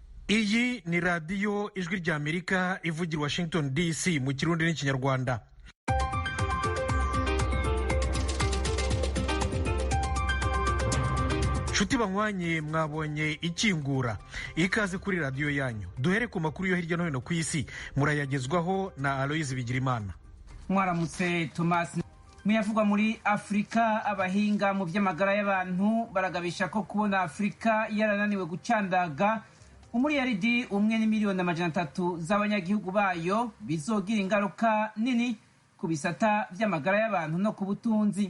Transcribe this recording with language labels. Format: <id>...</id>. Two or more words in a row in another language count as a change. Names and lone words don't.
<rn>iyi ni radiyo ijwi ry'Amerika ivugira Washington DC mu kirundi n'ikinyarwanda. Nshuti banywanye, mwabonye ikingura, ikaze kuri radiyo yanyu. Duhere ku makuru yo hirya no hino ku isi, murayagezwaho na Aloyizi Bigirimana. Mwaramutse Thomas. Muyavugwa muri Afrika, abahinga mu by'amagara y'abantu baragabisha ko kubona Afrika yarananiwe gucandaga umuriyaridi umwe n'imiliyoni 300 z'abanyagihugu bayo bizogira ingaruka nini ku bisata by'amagara y'abantu no ku butunzi.</rn>